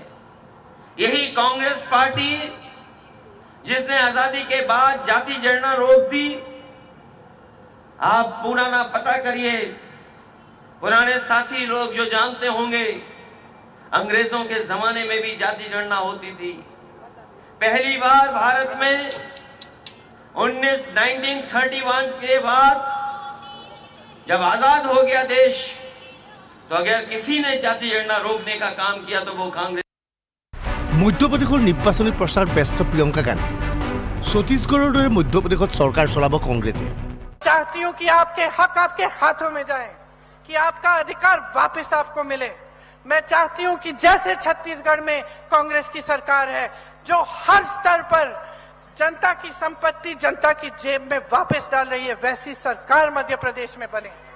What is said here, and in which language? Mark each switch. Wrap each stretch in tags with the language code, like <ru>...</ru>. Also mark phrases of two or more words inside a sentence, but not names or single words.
<hi>यही कांग्रेस पार्टी जिसने आजादी के बाद जाति जनगणना रोक दी, आप पुराना पता करिए, पुराने साथी लोग जो जानते होंगे, अंग्रेजों के जमाने में भी जाति जनगणना होती थी। पहली बार भारत में 1931 के बाद जब आजाद हो गया देश, तो अगर किसी ने जाति जनगणना रोकने का काम किया तो वो कांग्रेस।</hi> <as>মধ্যপ্ৰদেশৰ নিৰ্বাচনী প্ৰচাৰ ব্যস্ত প্ৰিয়ংকা গান্ধী। ছত্তীশগড়ৰ দৰে মধ্যপ্ৰদেশত চৰকাৰ চলাব কংগ্ৰেছে।</as> <hi>चाहती हूं कि आपके हक आपके हाथों में जाए, कि आपका अधिकार वापस आपको मिले। मैं चाहती हूं कि जैसे छत्तीसगढ़ में कांग्रेस की सरकार है, जो हर स्तर पर जनता की संपत्ति जनता की जेब में वापस डाल रही है, वैसी सरकार मध्य प्रदेश में बने।</hi>